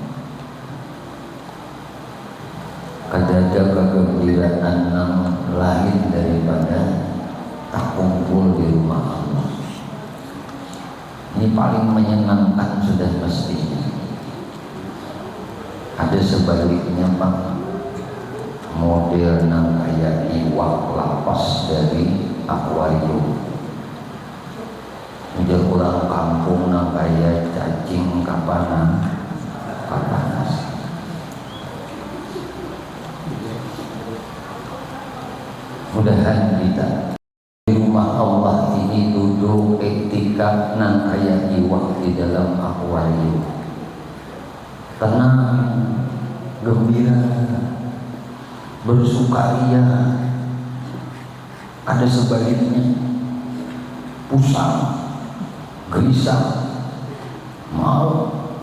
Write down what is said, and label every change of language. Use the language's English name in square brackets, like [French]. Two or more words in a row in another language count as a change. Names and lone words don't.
[Indonesian] Ada kegembiraan lain daripada tak kumpul di rumah Allah. Ini paling menyenangkan sudah mestinya. Ada sebaliknya Pak, [Banjar] model nang kayak iwak lapas dari akuarium. Udah orang kampung nang kayak cacing kapanas. Mudahan kita di rumah Allah ini duduk etika nang kayak iwak di dalam akuarium. [Indonesian] Tenang, gembira, bersukaria. Ada sebaliknya, pusing, gelisah, mau.